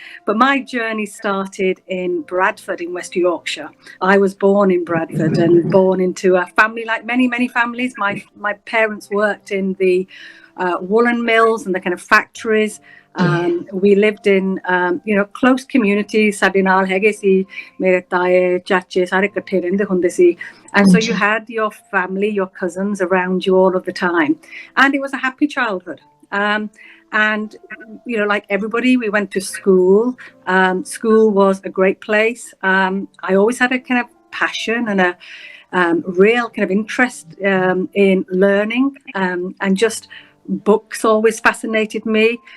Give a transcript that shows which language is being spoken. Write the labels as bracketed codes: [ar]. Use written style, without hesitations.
[en] But my journey started in Bradford in West Yorkshire. I was born in Bradford and born into a family like many families. My parents worked in the woolen mills and the kind of factories. We lived in close communities. [pa] ਸਾਡੇ ਨਾਲ ਹੈਗੇ ਸੀ ਮੇਰੇ ਤਾਏ ਚਾਚੇ ਸਾਰੇ ਇਕੱਠੇ ਰਹਿੰਦੇ ਹੁੰਦੇ ਸੀ. [en] And so you had your family, your cousins around you all of the time. And it was a happy childhood. And, like everybody, we went to school. School was a great place. I always had a kind of passion and a real kind of interest in learning and just books always fascinated me.